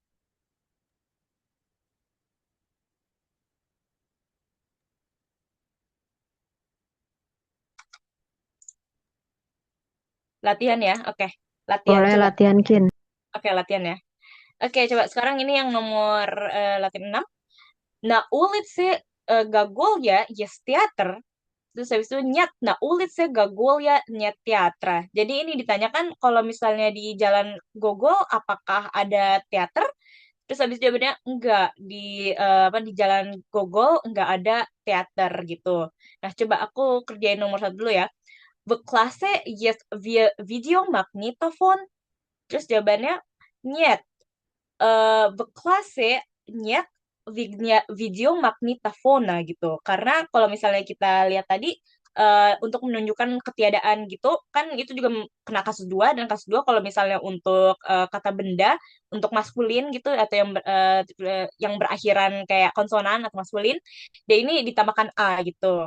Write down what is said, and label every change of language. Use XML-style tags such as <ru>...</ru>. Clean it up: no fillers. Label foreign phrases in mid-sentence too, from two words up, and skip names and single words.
<id>Latihan ya. Oke. Latihan Boleh coba. latihan, Kin. Oke, latihan ya. Oke, coba sekarang ini yang nomor latihan 6.</id> <ru>На улице Гоголья есть театр.</ru> <id>Terus habis itu nyet. Nah,</id> <ru>улице Гоголья нет театра.</ru> <id>Jadi ini ditanyakan kalau misalnya di Jalan Gogol apakah ada teater? Terus habis jawabannya enggak di apa di Jalan Gogol enggak ada teater gitu. Nah, coba aku kerjain nomor 1 dulu ya.</id> <ru>В классе есть видеомагнитофон.</ru> <id>Terus jawabannya</id> <ru>нет. В классе нет видеомагнитофона gitu.</ru> <id>Karena kalau misalnya kita lihat tadi untuk menunjukkan ketiadaan gitu kan itu juga kena kasus 2 dan kasus 2 kalau misalnya untuk kata benda untuk maskulin gitu atau yang berakhiran kayak konsonan atau maskulin dia ini ditambahkan a gitu.</id>